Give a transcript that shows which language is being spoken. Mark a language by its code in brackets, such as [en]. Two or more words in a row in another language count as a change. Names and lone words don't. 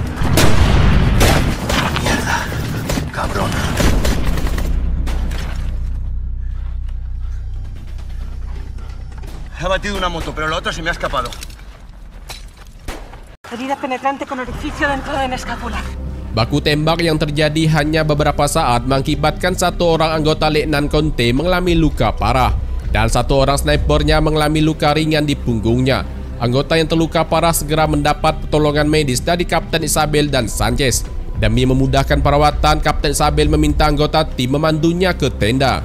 [es] Mierda. Cabrón. Ha batido una moto, pero la otra se me ha escapado. Herida penetrante con orificio dentro de mi escápula. [id] Baku tembak yang terjadi hanya beberapa saat mengakibatkan satu orang anggota Letnan Conte mengalami luka parah dan satu orang snipernya mengalami luka ringan di punggungnya. Anggota yang terluka parah segera mendapat pertolongan medis dari Kapten Isabel dan Sanchez. Demi memudahkan perawatan, Kapten Isabel meminta anggota tim memandunya ke tenda.